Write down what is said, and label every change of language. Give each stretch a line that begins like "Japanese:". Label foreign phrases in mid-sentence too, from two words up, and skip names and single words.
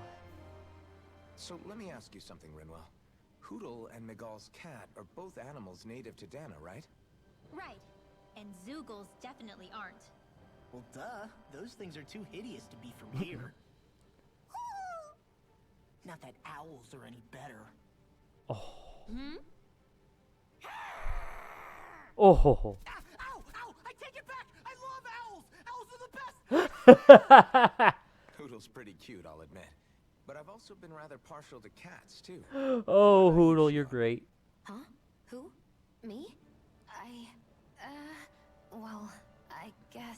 English: So let me ask you something, Rinwell. Hootle and Miguel's cat are both animals native to Dana, right? Right. And Zoogles definitely aren't. Well, duh. Those things are too hideous to be from here. Not that owls are any better. Oh. Hmm? Oh. Ho, ho. Ow! Ow! I take it back! I love owls! Owls are the best! Hootle's pretty cute, I'll admit. But I've also been rather partial to cats, too. Oh, Hootle, you're great. Huh? Who? Me? Well, I guess...